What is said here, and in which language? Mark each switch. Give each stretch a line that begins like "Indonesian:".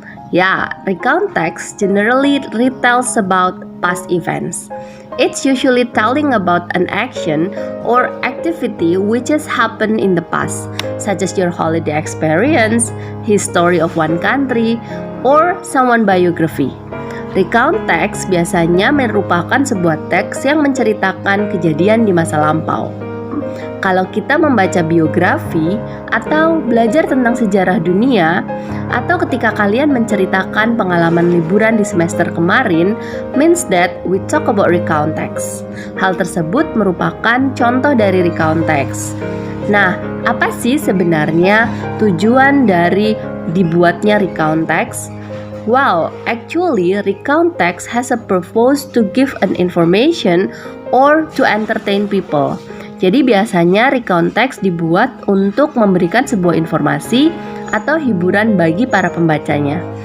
English: Yeah, recount text generally retells about past events. It's usually telling about an action or activity which has happened in the past, such as your holiday experience, history of one country, or someone biography.
Indonesian: Recount text biasanya merupakan sebuah teks yang menceritakan kejadian di masa lampau. Kalau kita membaca biografi atau belajar tentang sejarah dunia, atau ketika kalian menceritakan pengalaman liburan di semester kemarin,
English: means that we talk about recount text.
Indonesian: Hal tersebut merupakan contoh dari recount text. Nah, apa sih sebenarnya tujuan dari dibuatnya recount text?
English: Well, actually, recount text has a purpose to give an information or to entertain people.
Indonesian: Jadi biasanya recount text dibuat untuk memberikan sebuah informasi atau hiburan bagi para pembacanya.